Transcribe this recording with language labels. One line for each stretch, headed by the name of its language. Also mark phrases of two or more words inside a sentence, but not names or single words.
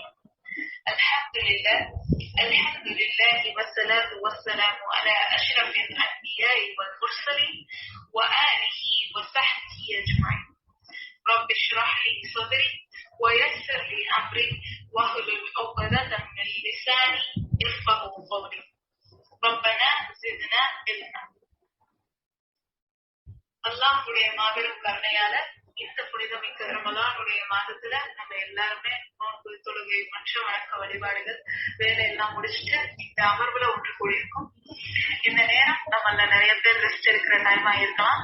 Arabic: الحمد لله والصلاة والسلام على أشرف الأنبياء والمرسلين وآله وصحبه أجمعين. رب اشرح لي صدري ويسر لي أمري واحلل عقدة من لساني يفقهوا قولي. ربنا زدنا علما.
Tamil: அல்லாஹ்வுடைய மாபெரும் கருணையால இந்த புனிதமிக்க ரமலானுடைய மாதத்துல நம்ம எல்லாருமே நோன்பு, தொழுகை, மற்ற வணக்க வழிபாடுகள் வேலை எல்லாம் முடிச்சுட்டு இந்த அமர்வுல ஒன்று கூடியிருக்கும். இந்த நேரம் நம்மள நிறைய பேர் ரெஸ்ட் எடுக்கிற டைம் ஆயிருக்கலாம்.